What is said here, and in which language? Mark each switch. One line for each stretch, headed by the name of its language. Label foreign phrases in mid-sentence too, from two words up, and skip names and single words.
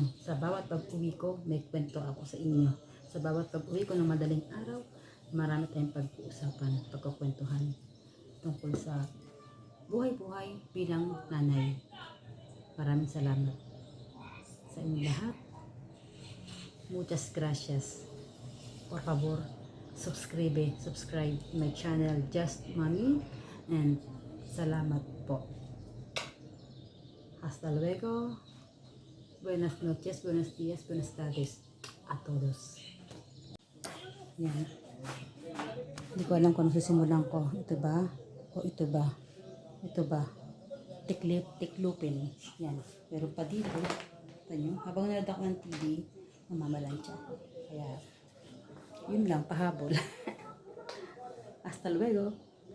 Filipino: Sa bawat pag-uwi ko, may kwento ako sa inyo. Sa bawat pag-uwi ko ng madaling araw, marami tayong pag-uusapan, pagkukwentuhan tungkol sa buhay-buhay bilang nanay. Maraming salamat sa inyo lahat.
Spanish: Muchas gracias. Por favor,
English: subscribe my channel Just Mommy, and
Filipino: salamat po.
Spanish: Hasta luego. Buenas noches, buenos días, buenas tardes a todos.
Filipino: Yan. Hindi ko alam kung ano sisimulan ko. Ito ba? O ito ba? Ito ba? Tiklupin. Yan. Pero pa dito, ito nyo, habang nanood ako ng TV, mamamalansya ako. Kaya, yun lang, pahabol.
Spanish: Hasta luego.